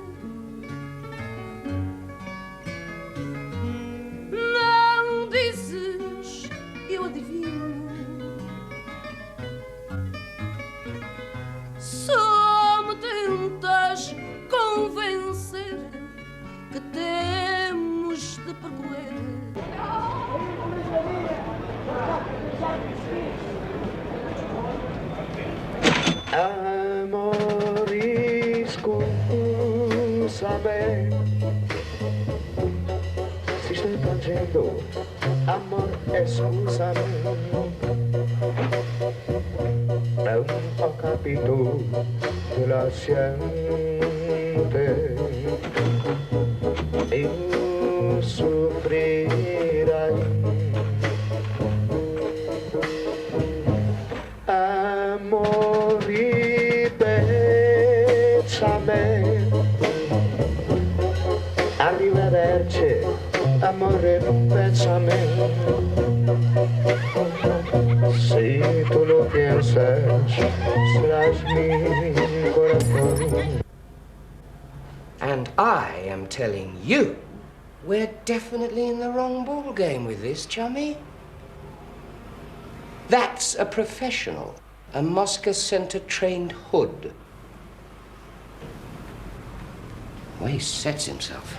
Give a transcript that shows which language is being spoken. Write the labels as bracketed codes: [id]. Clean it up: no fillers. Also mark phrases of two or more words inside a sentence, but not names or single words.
[pt] Não dizes, eu adivinho. Só me tentas convencer que temos de percorrer. [es] Amor, escúchame. Si estoy cayendo, amor, escúchame. [it] Non ho capito la gente. Io soffrirai. [es] Amori, bésame. [it] Arrivederci, amore, [es] bésame. Si tú lo piensas, serás mi corazón. [en] And I am telling you, we're definitely in the wrong ball game with this, chummy. That's a professional, a Moscow Center trained hood. The way he sets himself.